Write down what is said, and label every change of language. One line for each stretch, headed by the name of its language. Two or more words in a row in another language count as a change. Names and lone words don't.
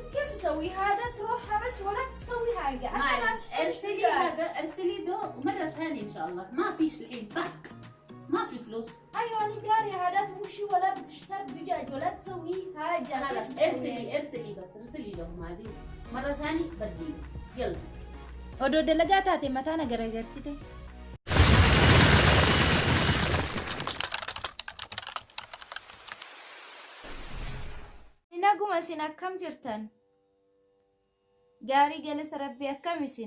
Arabic: كيف اسوي هذا؟ تروحها بس ولا تسوي حاجة. معلش ارسلي دو مرة ثانية ان شاء الله. ما فيش الحين فك. ما في فلوس. ايوه انا داري هذا تمشي ولا بتشتري دجاج ولا تسوي حاجة. خلاص ارسلي لهم هذه مرة ثانية بدي. يلا.
Oromo: Odoo dalagaa taate mataa na garagarchite. Naguma isin akkam jirtan? Gaarii galata rabbii akkam isin?